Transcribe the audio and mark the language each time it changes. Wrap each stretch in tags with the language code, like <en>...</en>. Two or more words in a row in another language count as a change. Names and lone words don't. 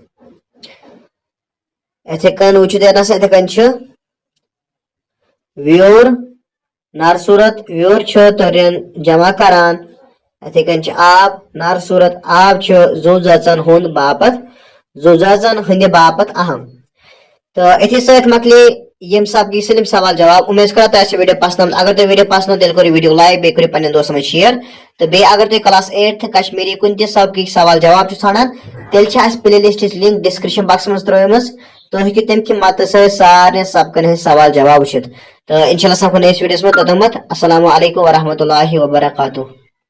<ks>अथ व्योर नार सूरत व्योर तोरियन जमा करान अथ आब नार सूरत आब जू जन हुंद बापत जू जन हंद बापत अहम तो अथ सत मकले यम सबकी सलिम सवाल जवाब उम्मीद करा तो वीडियो पसंद अगर तुम वीडियो पसंद तेल करो</ks> <en>video like</en> <ks>बे करो पन्न दोस्तन में शेयर तो बे अगर तुम</ks> <en>class 8th</en> <ks>कश्मीरी कुन ते सबकी सवाल जवाब छाड़ान तेल</ks> <en>play list link description box</en> <ks>में त्रुमस तो हेकि तम कि मत सारे सबकन सवाल जवाब वुचित तो इंशाल्लाह सबको</ks> <en>next videos</en> <ks>में तोतमत</ks> <ar>السلام عليكم و رحمة الله و بركاته.</ar>